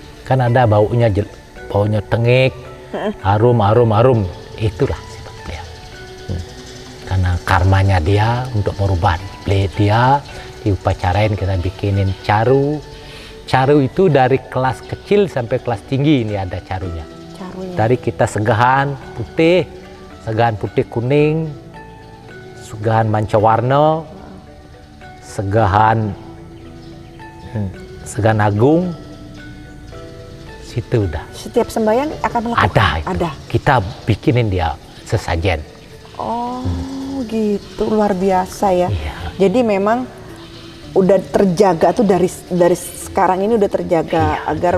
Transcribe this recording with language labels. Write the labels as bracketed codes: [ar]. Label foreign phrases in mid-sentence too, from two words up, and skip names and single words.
[id] Kan ada baunya tengik, harum. Itulah sifat beliau. Karena karmanya dia untuk merubah dia diupacarain, kita bikinin caru. Caru itu dari kelas kecil sampai kelas tinggi ini ada carunya. Dari kita segahan putih kuning, segahan mancawarna, segahan agung, situ udah. Setiap sembahyang akan melakukan? Ada. Kita bikinin dia sesajen. Oh gitu, luar biasa ya. Iya. Jadi memang udah terjaga tuh dari sekarang ini udah terjaga agar